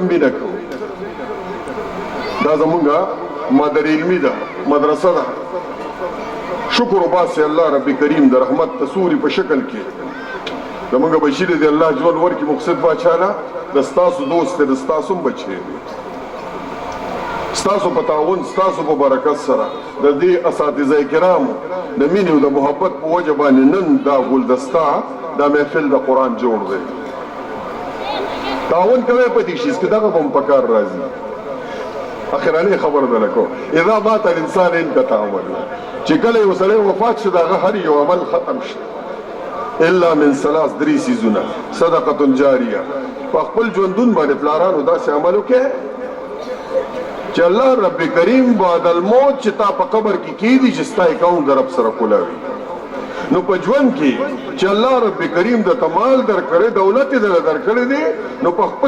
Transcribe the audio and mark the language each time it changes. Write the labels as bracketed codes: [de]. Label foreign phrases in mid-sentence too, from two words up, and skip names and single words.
[ps] مینه کوي دا زمونږه مادر علمي ده مدرسه ده شکر وباسئ الله رب کریم د رحمت تصوري په شکل کې زمونږه بچي دی الله ژوند ورکړي مقصد باچا نه د ستاسو دوست دی د ستاسو هم بچی دی ستاسو په تعاون ستاسو په برکت سره د دې اساتذه کرامو د مینې او د محبت په وجه باندې نن دا ګلدسته دا محفل د قرآن جوړ دی تعاون کوئ په دې شیز کې دغه به هم په کار راځي اخراني خبر ده لکو [ar] اذا مات الانسان انقطع عمله [ps] چې کله یو سړی وفات شو د هغه هر یو عمل ختم شو [ar] الا من ثلاث [ps] درې څیزونه [ar] صدقه جاریه [ps] په خپل ژوندون باندې پلارانو داسې عمل وکړي چې الله رب کریم [ar] بعد الموت [ps] چې تا په قبر کې کېدي چې ستا اکاونټ د رب سره کولاوي نو په ژوند کې چې الله رب کریم د تمال درکړی دولت یې درکړی دی نو په خپل